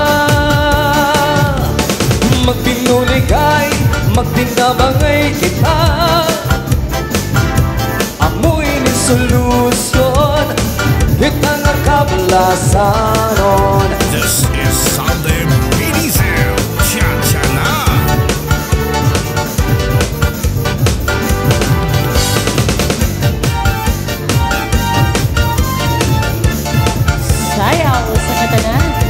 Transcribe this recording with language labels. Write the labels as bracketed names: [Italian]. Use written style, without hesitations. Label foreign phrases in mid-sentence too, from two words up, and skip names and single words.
[Waray] Magbinuligay, magdinabangay kita. Amoy ni solusyon, kita nga kablasanon. [English] This is Salem Ladies and Chacha na. [Waray] Sayaw sa katanan.